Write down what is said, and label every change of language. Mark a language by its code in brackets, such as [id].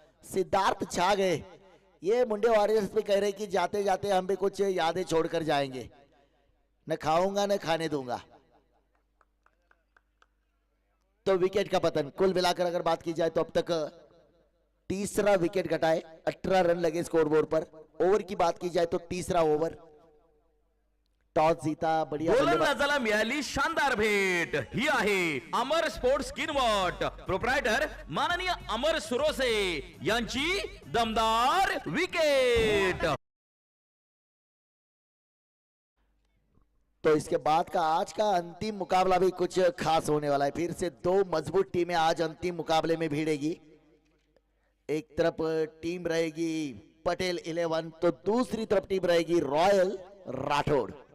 [hi] सिद्धार्थ छा गए। ये मुंडे वॉरियर्स पे कह रहे कि जाते जाते हम भी कुछ यादें छोड़कर जाएंगे, न खाऊंगा न खाने दूंगा। तो विकेट का पतन। कुल मिलाकर अगर बात की जाए तो अब तक तीसरा विकेट घटाए, 18 रन लगे स्कोरबोर्ड पर। ओवर की बात की जाए तो तीसरा ओवर, टॉस जीता, बढ़िया [mr] गोलंदाजाला मिळाली शानदार भेट। ही आहे अमर स्पोर्ट्स स्किनवॉट प्रोप्रायटर माननीय अमर सुरोसे यांची दमदार विकेट। [hi] तो इसके बाद का आज का अंतिम मुकाबला भी कुछ खास होने वाला है। फिर से 2 मजबूत टीमें आज अंतिम मुकाबले में भिड़ेगी। एक तरफ टीम रहेगी पटेल 11 तो दूसरी तरफ टीम रहेगी रॉयल राठौड़।